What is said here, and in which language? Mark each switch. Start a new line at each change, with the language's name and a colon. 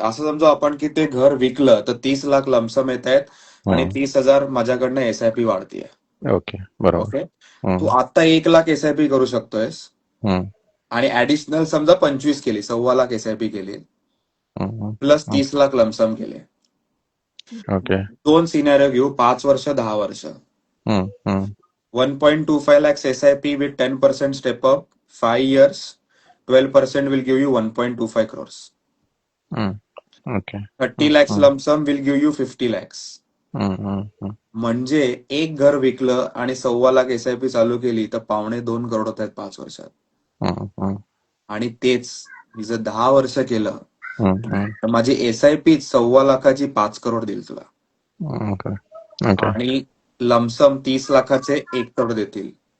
Marathi: असं समजा आपण की ते घर विकलं तर 30 लाख लमसम येत आहेत, आणि 30,000 माझ्याकडनं SIP वाढतीये. ओके, बरोबर. ओके, तू आता 1 लाख SIP करू शकतोयस, आणि ऍडिशनल समजा 25 केली, 1.25 लाख SIP केली, प्लस 30 लाख लमसम केले. ओके. 2 सिनॅरिओ घेऊ, 5 वर्ष 10 वर्ष.
English: 1.25 lakhs SIP with 10% step up, 5 years, 12% will give you 1.25 crores.
Marathi: Okay.
English: 30 lakhs lump sum will give you 50 lakhs.
Marathi: म्हणजे एक घर विकलं आणि 1.25 लाख SIP चालू केली तर 1.25 करोड होत आहेत 5 वर्षात. आणि तेच मी जर 10 वर्ष केलं तर माझी SIP 1.25 लाखाची 5 करोड देईल तुला, आणि लमसम 30 लाखाचे 1 करोड देतील.